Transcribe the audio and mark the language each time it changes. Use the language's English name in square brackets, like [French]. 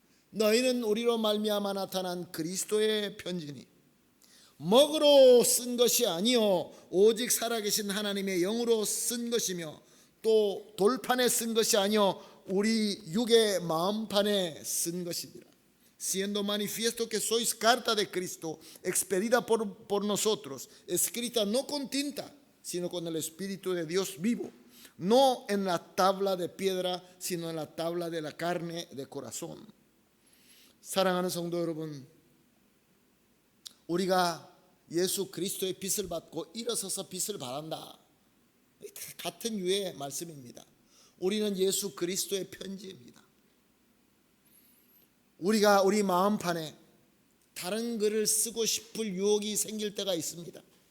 [Korean] 너희는 우리로 말미암아 나타난 그리스도의 편지니. 먹으로 쓴 것이 아니요 오직 살아계신 하나님의 영으로 쓴 것이며 또 돌판에 쓴 것이 아니요 우리 육의 마음판에 쓴 것이니라. [Spanish] Siendo manifiesto que sois carta de Cristo, expedida por nosotros, escrita no con tinta, sino con el Espíritu de Dios vivo, no en la tabla de piedra, sino en la tabla de la carne de corazón. [Korean] 사랑하는 성도 여러분, 우리가 예수 그리스도의 빛을 받고 일어서서 빛을 발한다. 같은 유의 말씀입니다. 우리는 예수 그리스도의 편지입니다. 우리가 우리 마음판에 다른 글을 쓰고 싶을 유혹이 생길 때가 있습니다.